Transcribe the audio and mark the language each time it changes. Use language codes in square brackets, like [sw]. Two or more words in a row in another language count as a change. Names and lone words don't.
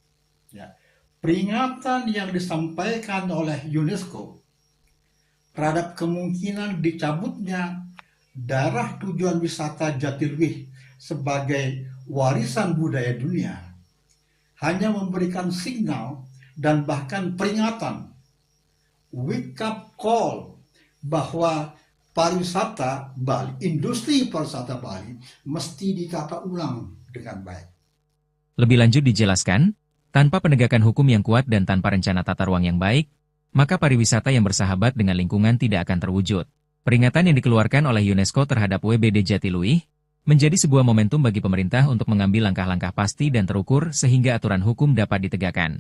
[id] Peringatan yang disampaikan oleh UNESCO terhadap kemungkinan dicabutnya daerah tujuan wisata Jatiluwih sebagai warisan budaya dunia hanya memberikan signal dan bahkan peringatan, [en] wake up call, [id] bahwa pariwisata Bali, industri pariwisata Bali mesti ditata ulang dengan baik. Lebih lanjut dijelaskan, tanpa penegakan hukum yang kuat dan tanpa rencana tata ruang yang baik, maka pariwisata yang bersahabat dengan lingkungan tidak akan terwujud. Peringatan yang dikeluarkan oleh UNESCO terhadap WBD Jatiluwih menjadi sebuah momentum bagi pemerintah untuk mengambil langkah-langkah pasti dan terukur sehingga aturan hukum dapat ditegakkan.